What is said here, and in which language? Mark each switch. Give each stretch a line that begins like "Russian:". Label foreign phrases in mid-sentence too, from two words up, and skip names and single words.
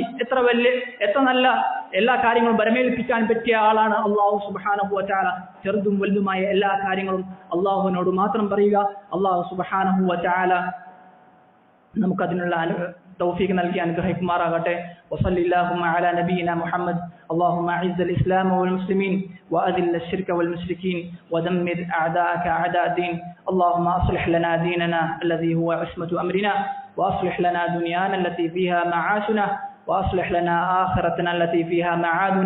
Malayalam: എത്ര നല്ല എല്ലാ കാര്യങ്ങളും ബരമേൽപ്പിക്കാൻ പറ്റിയ ആളാണ് അള്ളാഹു
Arabic: سبحانه وتعالى.
Malayalam: ചെറുതും വലുതുമായ എല്ലാ കാര്യങ്ങളും അള്ളാഹുവിനോട് മാത്രം പറയുക. അള്ളാഹു
Arabic: سبحانه وتعالى
Malayalam: നമുക്കതിനുള്ള തൗഫീഖ് നൽകി അനുഗ്രഹിക്കുമാറാകട്ടെ.
Arabic: وصلى الله على نبينا محمد. اللهم اعز الاسلام والمسلمين واذل الشرك والمشركين ودمر اعداءك اعداء الدين. اللهم اصلح لنا ديننا الذي هو عصمة امرنا، واصلح لنا دنيانا التي فيها معاشنا، واصلح لنا اخرتنا التي فيها معادنا.